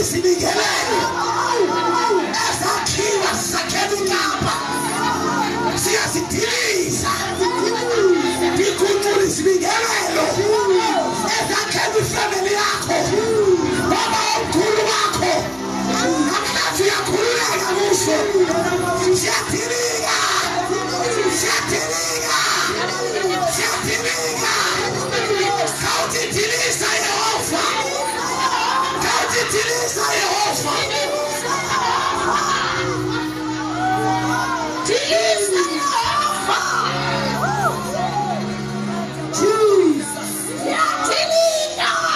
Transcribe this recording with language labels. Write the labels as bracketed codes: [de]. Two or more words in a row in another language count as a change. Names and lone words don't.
[zu] sibingelele ezakhiwa zisakhela uNyamba siyazidiliza ikunkulu isibingelelo ezakhela ifamily yakho baba omkhulu wakho namhlanje uyakhululeka kuso siyadilika kawuthi dilisa Yehova Dilisa Yehova Dilisa Yehova Jesus Dilisa